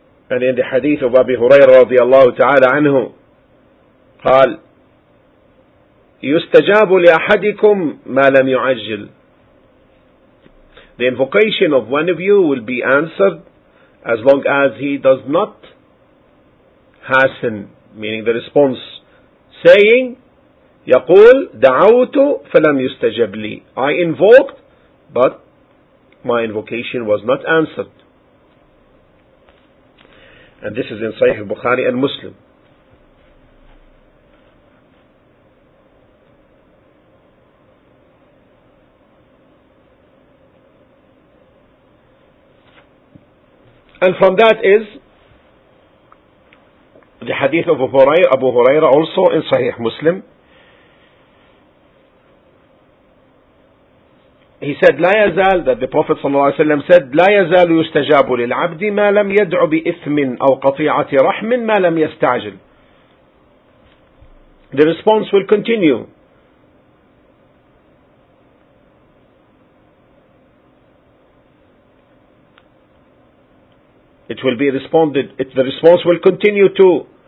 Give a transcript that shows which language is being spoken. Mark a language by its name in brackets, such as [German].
[English] And in the hadith of Abi Hurairah [Arabic] رضي الله تعالى عنه قال يستجاب لأحدكم ما لم يعجل. [English] The invocation of one of you will be answered as long as he does not hasten, meaning the response, saying [Arabic] يقول دعوت فلم يستجب لي. [English] I invoked but my invocation was not answered. And this is in Sahih Bukhari and Muslim. And from that is the hadith of Abu Hurairah also in Sahih Muslim. He said, [Arabic] لا يزال, [English] that the Prophet [Arabic] صلى الله عليه وسلم said, لا يزال يستجاب للعبد ما لم يدع بإثم أو قطيعة رحم ما لم يستعجل. [English] The response will continue it will be responded it, the response will continue to